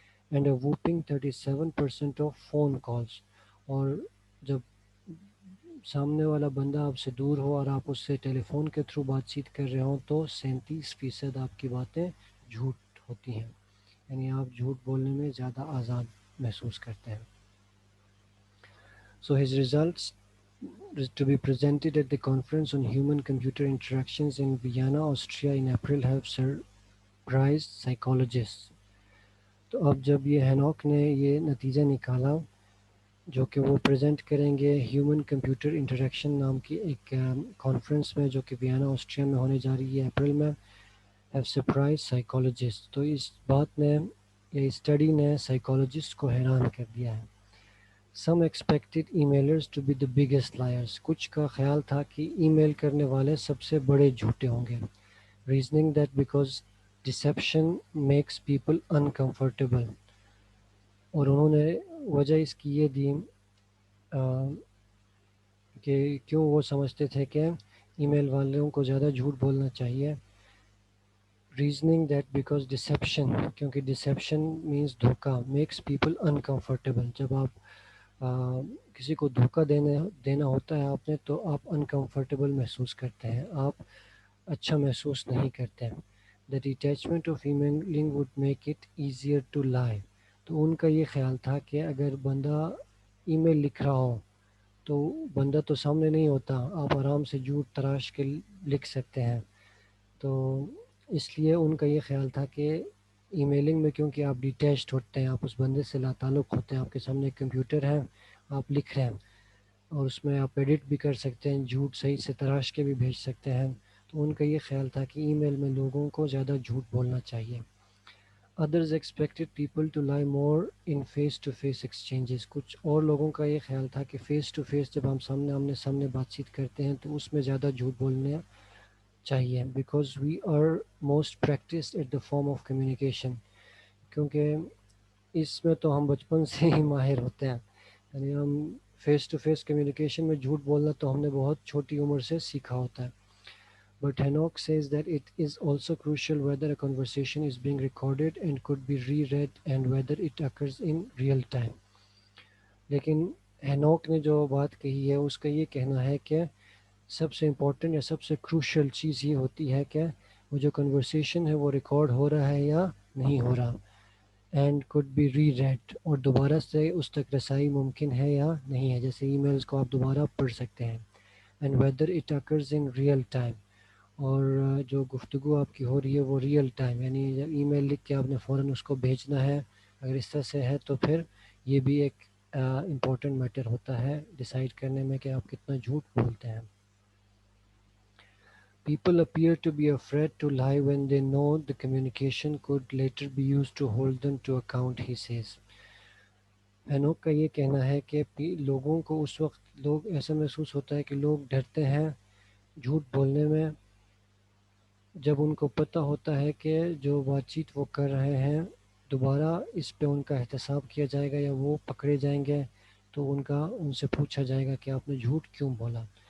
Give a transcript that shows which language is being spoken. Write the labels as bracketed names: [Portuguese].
[English] and a whopping 37% of phone calls, [Urdu] اور جب سامنے والا بندہ آپ سے دور ہو اور آپ اس سے ٹیلی فون کے تھرو بات چیت کر رہے ہوں تو 37% آپ کی باتیں جھوٹ ہوتی ہیں. یعنی آپ جھوٹ بولنے میں زیادہ آزاد محسوس کرتے ہیں. [English] So his results to be presented at the Conference on Human Computer Interactions in Vienna, Austria in April have surprised psychologists. [Urdu] تو اب جب یہ ہینوک نے یہ نتیجہ نکالا جو کہ وہ پریزنٹ کریں گے ہیومن کمپیوٹر انٹریکشن نام کی ایک کانفرنس میں جو کہ ویانا آسٹریا میں ہونے جا رہی ہے اپریل میں، [English] Have surprised psychologists. [Urdu] تو اس بات نے یا اسٹڈی نے سائیکالوجسٹ کو حیران کر دیا ہے. [English] Some expected emailers to be the biggest liars. [Urdu] کچھ کا خیال تھا کہ ای میل کرنے والے سب سے بڑے جھوٹے ہوں گے. [English] Reasoning that because deception makes people uncomfortable. [Urdu] اور انہوں نے وجہ اس کی یہ دی کہ کیوں وہ سمجھتے تھے کہ ای میل والوں کو زیادہ جھوٹ بولنا چاہیے. [English] Reasoning that because deception, کیونکہ deception means دھوکا, makes people uncomfortable. [Urdu] جب آپ کسی کو دھوکا دینا ہوتا ہے آپ نے, تو آپ انکمفرٹیبل محسوس کرتے ہیں, آپ اچھا محسوس نہیں کرتے. [English] The detachment of emailing would make it easier to lie. [Urdu] تو ان کا یہ خیال تھا کہ اگر بندہ ای میل لکھ رہا ہو تو بندہ تو سامنے نہیں ہوتا, آپ آرام سے جھوٹ تراش کے لکھ سکتے ہیں. تو اس لیے ان کا یہ خیال تھا کہ ای میلنگ میں کیونکہ آپ ڈیٹیچڈ ہوتے ہیں, آپ اس بندے سے لا تعلق ہوتے ہیں, آپ کے سامنے ایک کمپیوٹر ہے, آپ لکھ رہے ہیں اور اس میں آپ ایڈٹ بھی کر سکتے ہیں, جھوٹ صحیح سے تراش کے بھی بھیج سکتے ہیں. تو ان کا یہ خیال تھا کہ ای میل میں لوگوں کو زیادہ جھوٹ بولنا چاہیے. [English] Others expected people to lie more in face to face exchanges. [Urdu] کچھ اور لوگوں کا یہ خیال تھا کہ فیس ٹو فیس جب ہم آمنے سامنے بات چیت کرتے ہیں تو اس میں زیادہ جھوٹ بولنے چاہیے. [English] Because we are most practised at the form of communication. [Urdu] کیونکہ اس میں تو ہم بچپن سے ہی ماہر ہوتے ہیں, یعنی ہم فیس ٹو فیس کمیونیکیشن میں جھوٹ بولنا تو ہم نے بہت چھوٹی عمر سے سیکھا ہوتا ہے. [English] But Hanok says that it is also crucial whether a conversation is being recorded and could be reread and whether it occurs in real time. [Urdu] لیکن ہینوک نے جو بات کہی ہے اس کا یہ کہنا ہے کہ سب سے امپورٹنٹ یا سب سے کروشل چیز یہ ہوتی ہے کہ وہ جو کنورسیشن ہے وہ ریکارڈ ہو رہا ہے یا نہیں ہو رہا, اینڈ [English] could be reread, [Urdu] اور دوبارہ سے اس تک رسائی ممکن ہے یا نہیں ہے, جیسے ای میلز کو آپ دوبارہ پڑھ سکتے ہیں. [English] and whether it occurs in real time, [Urdu] اور جو گفتگو آپ کی ہو رہی ہے وہ ریئل ٹائم, یعنی جب ای میل لکھ کے آپ نے فوراً اس کو بھیجنا ہے, اگر اس طرح سے ہے تو پھر یہ بھی ایک امپورٹنٹ میٹر ہوتا ہے ڈیسائیڈ کرنے میں کہ آپ کتنا جھوٹ بولتے ہیں. [English] People appear to be afraid to lie when they know the communication could later be used to hold them to account, he says. [Urdu] ہینوک کا یہ کہنا ہے کہ لوگوں کو اس وقت لوگ ایسا محسوس ہوتا ہے کہ لوگ ڈرتے ہیں جھوٹ بولنے میں جب ان کو پتہ ہوتا ہے کہ جو بات چیت وہ کر رہے ہیں دوبارہ اس پہ ان کا احتساب کیا جائے گا یا وہ پکڑے جائیں گے, تو ان سے پوچھا جائے گا کہ آپ نے جھوٹ کیوں بولا.